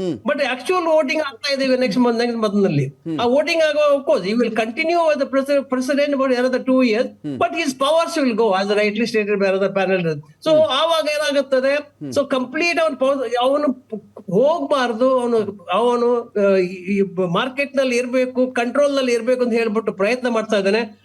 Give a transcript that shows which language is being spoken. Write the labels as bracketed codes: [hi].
[kn] But actual voting ಆಗ್ತಾ ಇದೆ next month ನಲ್ಲಿ. ಆ ವೋಟಿಂಗ್ ಆಗುವ course [en] he will continue as the president for another 2 years, but his powers will go as rightly stated by another panel. [kn] So ಆವಾಗ ಏನಾಗುತ್ತದೆ, so complete ಅವನು ಹೋಗ್ಬಾರ್ದು, ಅವನು ಮಾರ್ಕೆಟ್ ನಲ್ಲಿ ಇರ್ಬೇಕು, ಕಂಟ್ರೋಲ್ ನಲ್ಲಿ ಇರ್ಬೇಕು ಅಂತ ಹೇಳ್ಬಿಟ್ಟು ಪ್ರಯತ್ನ ಮಾಡ್ತಾ ಇದ್ದಾನೆ.